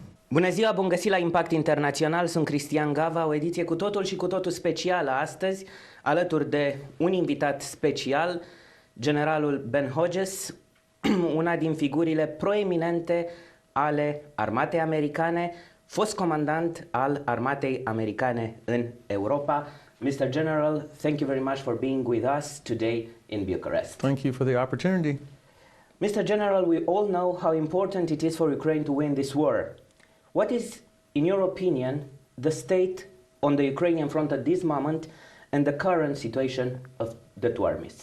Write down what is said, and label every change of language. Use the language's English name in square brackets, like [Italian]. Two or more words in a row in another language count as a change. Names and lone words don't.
[Romanian] Bună ziua, bun găsit la Impact Internațional, sunt Cristi Gava, o ediție cu totul și cu totul specială astăzi, alături de un invitat special, generalul Ben Hodges, una din figurile proeminente ale armatei americane, fost comandant al armatei americane în Europa. [English] Mr. General, thank you very much for being with us today in Bucharest. Thank you for the opportunity. Mr. General, we all know how important it is for Ukraine to win this war. What is, in your opinion, the state on the Ukrainian front at this moment and the current situation of the two armies?